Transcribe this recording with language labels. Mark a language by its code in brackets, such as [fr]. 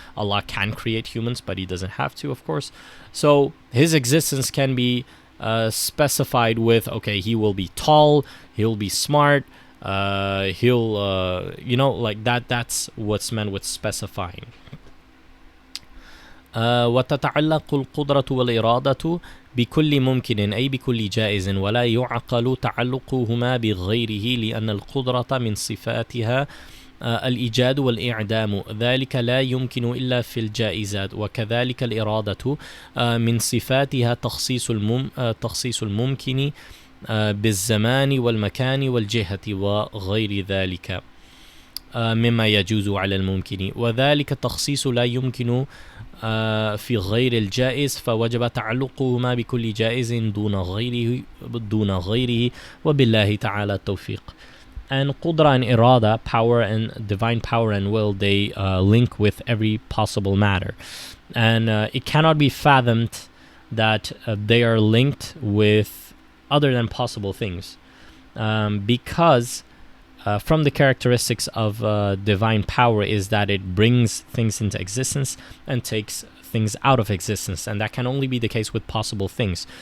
[en] Allah can create humans, but he doesn't have to, of course. So his existence can be specified with, okay, he will be tall, he'll be smart, he'll like that. That's what's meant with specifying. [ar] وتتعلق القدرة والإرادة بكل ممكن أي بكل جائز ولا يعقل تعلقهما بغيره لأن القدرة من صفاتها الإيجاد والإعدام ذلك لا يمكن إلا في الجائزات وكذلك الإرادة من صفاتها تخصيص الممكن بالزمان والمكان والجهة وغير ذلك مما يجوز على الممكن وذلك التخصيص لا يمكن في غير الجائز فوجب تعلقهما بكل جائز دون غيره وبالله تعالى التوفيق. [en] And qudra and irada, power and divine power and will, they link with every possible matter, and it cannot be fathomed that they are linked with other than possible things, because from the characteristics of divine power is that it brings things into existence and takes things out of existence, and that can only be the case with possible things.